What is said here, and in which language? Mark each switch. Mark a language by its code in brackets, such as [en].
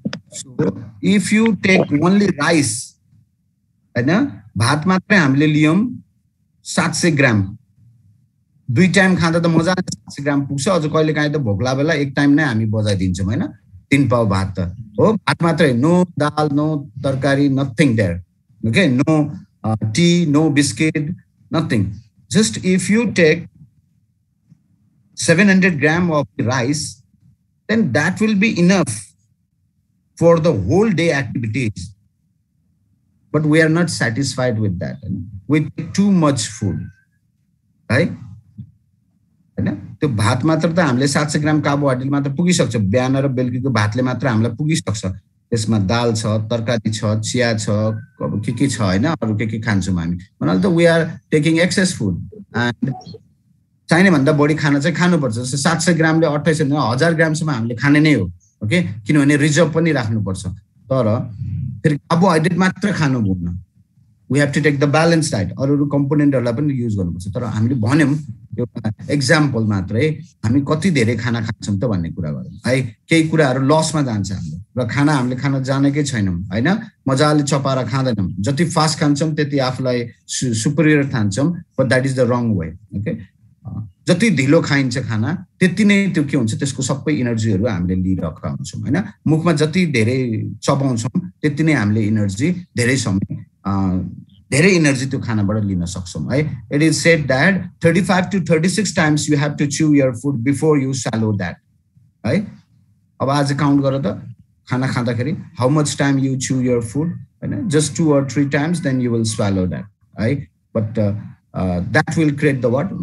[en] So if you take only rice, [ne] हैन, भात मात्रै हामीले लियौं 700 ग्राम, 2 टाइम खाँदा त मजाले 700 ग्राम पुग्छ. अझ कहिले काहीँ त भोक लागेला एक टाइम नै हामी बजाइदिन्छौँ हैन. 3 पाउ भात त हो, भात मात्रै, [en] No dal, no tarkari, nothing there. Okay, no tea, no biscuit, nothing. Just if you take 700 gram of rice, then that will be enough for the whole day activities. But we are not satisfied with that. We take too much food, right? [ne] त्यो भात मात्र त हामीले 700 ग्राम carbohydrate मात्र पुगिसक्छ. बिहान र बेलुकीको भातले मात्र हामीलाई पुगिसक्छ. त्यसमा दाल छ, तरकारी छ, चिया छ, अब के छ हैन, अरु के खान्छौँ हामी. भन्नाले त [en] we are taking excess food and [ne] चाहिने भन्दा बढी खाना चाहिँ खानुपर्छ. जस्तो 700 ग्रामले 28 1000 ग्रामसम्म हामीले खाने नै हो. ओके, किनभने रिजर्भ पनि राख्नुपर्छ. तर फेरि कार्बोहाइड्रेट मात्र खानु भन्न. [en] We have to take the balanced diet. [ne] अरु कम्पोनेन्टहरुलाई पनि युज गर्नुपर्छ. तर हामीले भन्यौं एउटा एक्जाम्पल मात्रै, हामी कति धेरै खाना खान्छौं त भन्ने कुरा गरौँ है. केही कुराहरु लसमा जान्छ हाम्रो र खाना हामीले खान जानेकै छैनौं हैन. मजाले चपाएर खाँदैनौं. जति फास्ट खान्छौं त्यति आफुलाई superior ठान्छौं, [en] But that is the wrong way. [ne] Okay, जति ढिलो खाइन्छ खाना त्यति नै त्यो के हुन्छ, त्यसको सबै एनर्जीहरु हामीले लिइरहेका हुन्छौं हैन. मुखमा जति धेरै चबाउँछौं त्यति नै हामीले एनर्जी धेरै समय धेरै एनर्जी त्यो खानाबाट लिन सक्छौं है. [en] It is said that 35 to 36 times you have to chew your food before you swallow that. [ne] है, अब आज काउन्ट गर त खाना खाँदाखेरि [en] how much time you chew your food, [ne] हैन. [en] Just 2 or 3 times, then you will swallow that, right? But that will create the what?